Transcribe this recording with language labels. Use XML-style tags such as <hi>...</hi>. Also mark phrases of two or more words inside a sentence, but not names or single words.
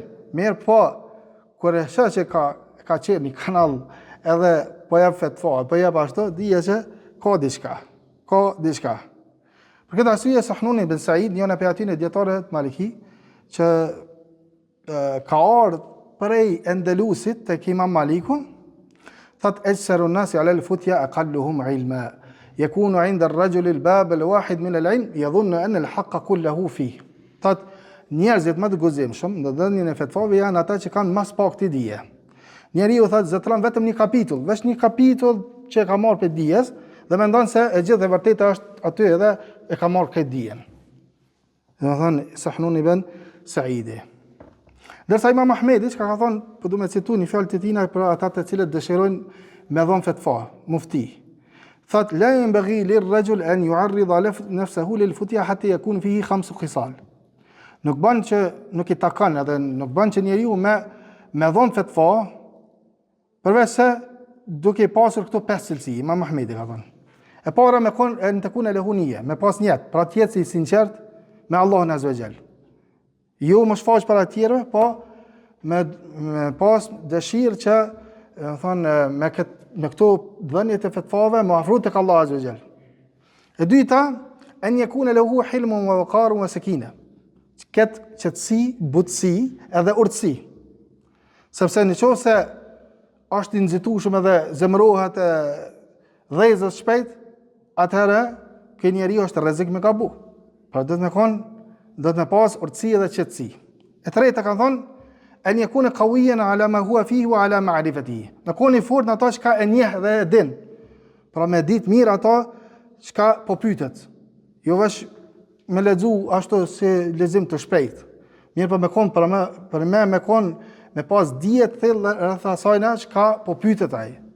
<sq>Mirë po, kur e shoh që ka qenë një kanal edhe po jep fetva, po jep ashtu, dije që ka diçka. Për këtë arsye Sahnuni ibn Said, një nga atyre dietarëve të Maliki, që ka ardhur prej Andalusit tek Imam Maliku, thot</sq> <ar>أجسر الناس على الفتيا أقلهم علما. يكون عند الرجل الباب الواحد من العلم يظن أن الحق كله فيه.</ar> <sq>Thot njerëzit më të guzimshëm në dhënien e fetvave janë ata që kanë mas pak të dije. Njeriu thot zotron vetëm një kapitull, veç një kapitull që ka marrë për dijes dhe mendon se e gjithë e vërteta është aty edhe e ka marrë këtë dijen. Domethënë Sahnuni ibn Saidi. Dërsa Imam Ahmedi ka thonë, po duhet të citoj një fjalë të tina për ata të cilët dëshirojnë me dhon fetva, mufti.</sq> <ar>Thot لا ينبغي للرجل أن يعرض نفسه للفتيا حتى يكون فيه 5 خصال.</ar> <sq>Nuk i takon edhe nuk bën që njeriu me dhon fetva përveç se duke pasur këto 5 cilësi, Imam Ahmedi ka thënë. E para me kon</sq> <ar>أن تكون له نية,</ar> <sq>me pas niyet, pra të jetë i sinqert me Allahun</sq> <ar>عز وجل.</ar> <sq>Jo më shfaq para të tjerëve, po me pas dëshirë që me këto dhënie të fetvave më afro tek Allah</sq> <ar>عز وجل.</ar> <sq>E dyta,</sq> <ar>أن يكون له حلم ووقار وسكينة.</ar> <sq>Këtë qetësi, butësi edhe urtësi. Sepse nëse është i nxitueshëm edhe zemërohet dhezës shpejt, atëherë ky njeriu është rrezik me gabu. Pra do të me pas urtësi edhe qetësi. E treta ka thonë</sq> <ar>أن يكون قويا على ما هو فيه وعلى معرفته.</ar> <sq>Në koni fort në ato çka e njeh dhe e din. Pra me ditë mirë ato çka po pyetet. Jo vesh me lexu ashtu si lexim të shpejt. Mirë po me kon me pas dije të thellë rreth asaj çka po pyetet ai.</sq>